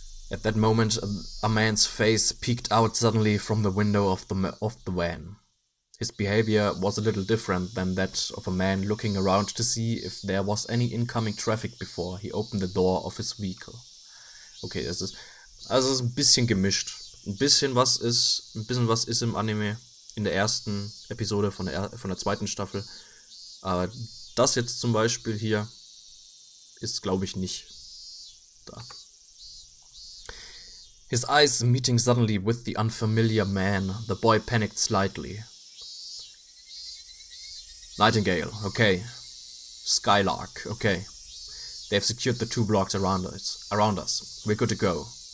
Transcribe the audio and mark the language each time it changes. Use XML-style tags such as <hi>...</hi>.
<en>At that moment, a man's face peeked out suddenly from the window of the van. His behavior was a little different than that of a man looking around to see if there was any incoming traffic before he opened the door of his vehicle.</en> <de>Okay, es ist ein bisschen gemischt. Ein bisschen was ist im Anime in der ersten Episode von der zweiten Staffel. Aber das jetzt zum Beispiel hier ist, glaube ich, nicht da.</de> <en>His eyes meeting suddenly with the unfamiliar man, the boy panicked slightly. Nightingale, okay. Skylark, okay. They've secured the 2 blocks around us. We're good to go.</en>